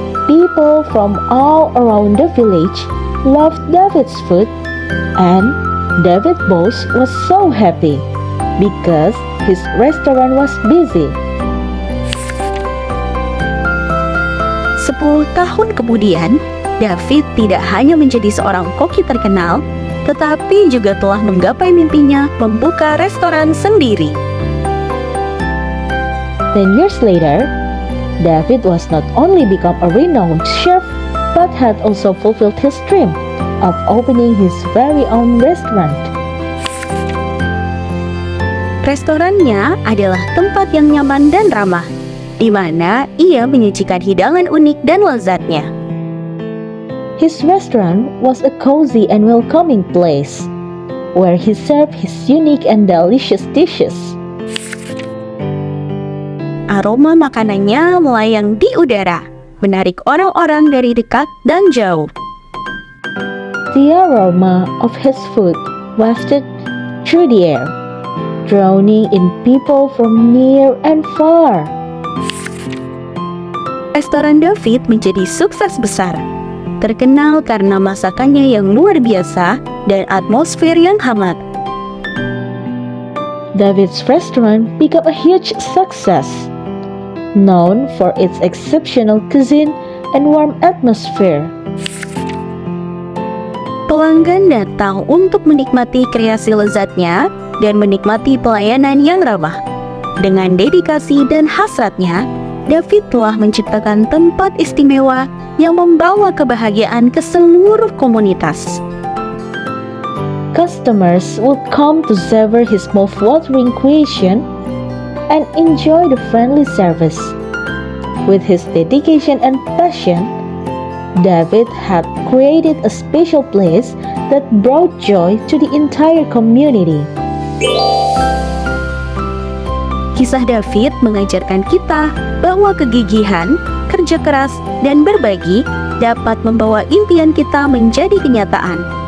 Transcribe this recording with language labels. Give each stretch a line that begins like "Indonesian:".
English: People from all around the village loved David's food, and David's boss was so happy because his restaurant was busy.
Indonesian: 10 tahun kemudian, David tidak hanya menjadi seorang koki terkenal, tetapi juga telah menggapai mimpinya membuka restoran sendiri.
English: 10 years later, David was not only become a renowned chef, but had also fulfilled his dream of opening his very own restaurant.
Indonesian: Restorannya adalah tempat yang nyaman dan ramah, di mana ia menyajikan hidangan unik dan lezatnya.
English: His restaurant was a cozy and welcoming place, where he served his unique and delicious dishes.
Indonesian: Aroma makanannya melayang di udara, menarik orang-orang dari dekat dan jauh.
English: The aroma of his food wafted through the air, drowning in people from near and far.
Indonesian: Restoran David menjadi sukses besar, terkenal karena masakannya yang luar biasa dan atmosfer yang hangat.
English: David's restaurant became a huge success, known for its exceptional cuisine and warm atmosphere.
Indonesian: Pelanggan datang untuk menikmati kreasi lezatnya dan menikmati pelayanan yang ramah. Dengan dedikasi dan hasratnya, David telah menciptakan tempat istimewa yang membawa kebahagiaan ke seluruh komunitas.
English: Customers would come to savor his mouth-watering creation and enjoy the friendly service. With his dedication and passion, David had created a special place that brought joy to the entire community.
Indonesian: Kisah David mengajarkan kita bahwa kegigihan, kerja keras, dan berbagi dapat membawa impian kita menjadi kenyataan.